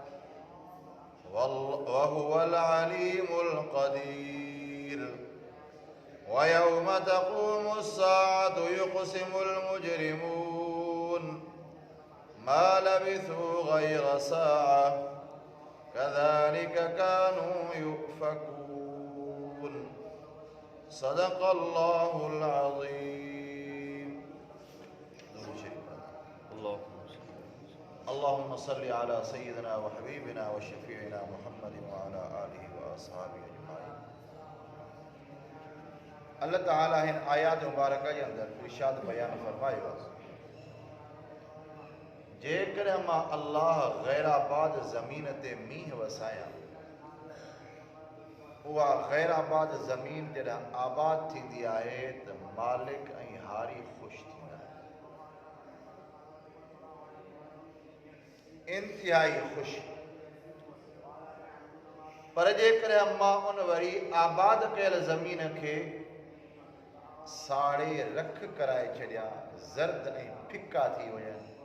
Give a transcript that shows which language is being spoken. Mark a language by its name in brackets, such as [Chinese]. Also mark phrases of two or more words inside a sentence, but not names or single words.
[Arabic] وهو العليم القدير ويوم تقوم الساعة يقسم المجرمون ما لبثوا غير ساعة كذلك كانوا يؤفكون صدق الله العظيم. اللهم صل على سيدنا وحبيبنا وشفيعنا محمد وعلى آله وأصحابه أجمعين. [Sindhi] अल्लाह ताला हिन आयात मुबारक जे अंदर इरशाद बयान फरमायो जेकर मां अल्लाह गैराबाद ज़मीन ते मींह वसाया उहा गैराबाद ज़मीन जॾहिं आबाद थींदी आहे त मालिक ऐं हारी ख़ुशि थींदा इंतिहाई ख़ुशि पर जेकर मां उन वरी आबाद कयल ज़मीन खे साड़े रख कराए छॾिया ज़र्द ऐं फिका थी वञनि